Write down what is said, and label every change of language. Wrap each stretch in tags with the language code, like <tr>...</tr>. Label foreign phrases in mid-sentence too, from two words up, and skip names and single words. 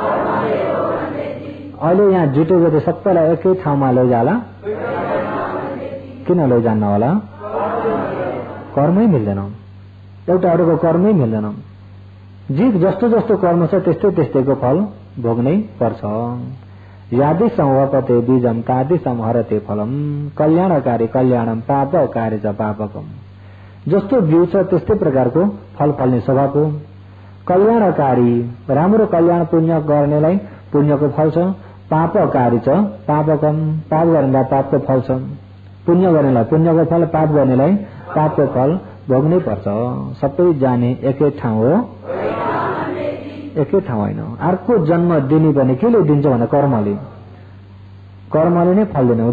<ne>अहिले यहाँ जुटेको त सबैलाई एकै ठाउँमा लैजाला, किन लैजान्न होला? कर्मै मिल्दैन, एउटाहरूको कर्मै मिल्दैन। जीव जस्तो जस्तो कर्म छ त्यस्तैको फल भोग्नै पर्छ।</ne> <sa>यादि संवपते बीजम तादि संहरते फलम कल्याणकारी कल्याणम पापकारी च पापकम।</sa> <ne>जस्तो बिउ छ त्यस्तै प्रकारको फल फल्ने स्वभाव हो। कल्याणकारी राम्रो कल्याण पुण्य गर्नेलाई पुण्यको फल छ,</ne> <sa>पापकारी च पापकम</sa> <ne>पाप गर्नेलाई पापको फल छ। पुण्य गर्नेलाई पुण्यको फल, पाप गर्नेलाई पापको फल भोग्नै पर्छ। सबै जाने एकै ठाउँ हो, एकै ठाउँ होइन। अर्को जन्म दिने भने केले दिन्छ भने कर्मले नै फल दिने हो।</ne>